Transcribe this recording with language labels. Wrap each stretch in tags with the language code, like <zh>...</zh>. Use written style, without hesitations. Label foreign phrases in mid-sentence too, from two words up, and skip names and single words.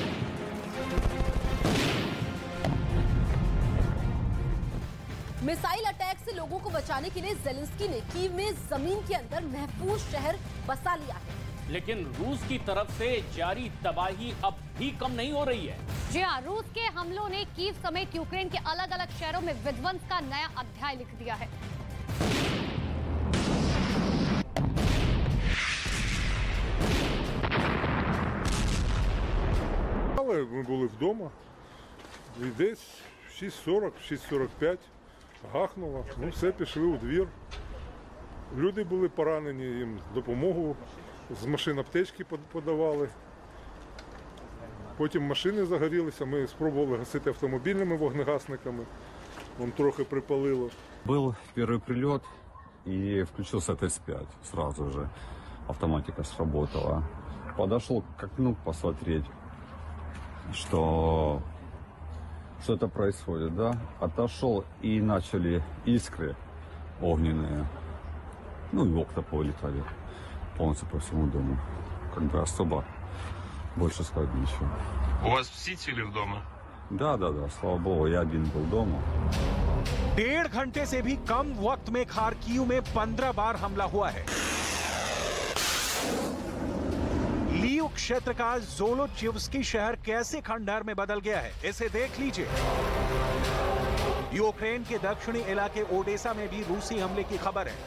<en>missile attack</en> <hi>से लोगों को बचाने के लिए ज़ेलेंस्की ने कीव में जमीन के अंदर महफूज शहर बसा लिया है। लेकिन रूस की तरफ से जारी तबाही अब भी कम नहीं हो रही है। जी हाँ, रूस के हमलों ने कीव समेत यूक्रेन के अलग अलग शहरों में विध्वंस का नया अध्याय लिख दिया है।</hi> <uk>Ми були вдома, і десь 6:40, 6:45 гахнуло, все, пішли у двір. Люди були поранені, їм допомогу з машин аптечки подавали. Потім машини загорілися, ми спробували гасити автомобільними вогнегасниками, трохи припалило.</uk> <ru>Был первый прилет, и включился ТС-5. Сразу же автоматика сработала. Подошел к окну посмотреть, что это происходит, да. Отошел, и начали искры огненные. Ну и окна повылетали полностью по всему дому. Как бы особо больше сказать ничего. У вас все цели в дома? Да, слава богу, я один был дома.</ru> <hi>1.5 घंटे से भी कम वक्त में खार्किव में 15 बार हमला हुआ है। लीव क्षेत्र का ज़ोलोचिव्स्की शहर कैसे खंडहर में बदल गया है, इसे देख लीजिए। यूक्रेन के दक्षिणी इलाके ओडेसा में भी रूसी हमले की खबर है।</hi>